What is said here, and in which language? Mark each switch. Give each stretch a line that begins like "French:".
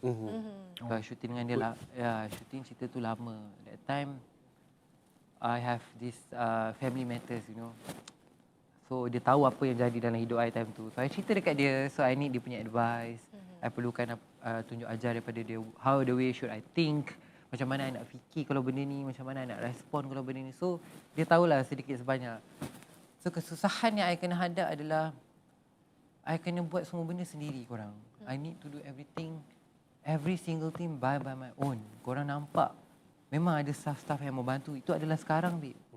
Malay: So I shooting dengan dia lah. Shooting cerita tu lama.
English: That time I have this family matters, you know.
Malay: So dia tahu apa yang jadi dalam hidup I time tu. So I cerita dekat dia.
English: So I need
Malay: dia punya advice. I perlukan tunjuk ajar daripada dia
English: how the way should I think.
Malay: Macam mana I nak fikir kalau benda ni, macam mana I nak respon kalau benda ni. So dia tahulah sedikit sebanyak. So kesusahan yang I kena hadap adalah I kena buat semua benda sendiri korang.
English: I need to do everything, every single thing by my own.
Malay: Korang nampak memang ada staff-staff yang membantu. Itu adalah sekarang babe.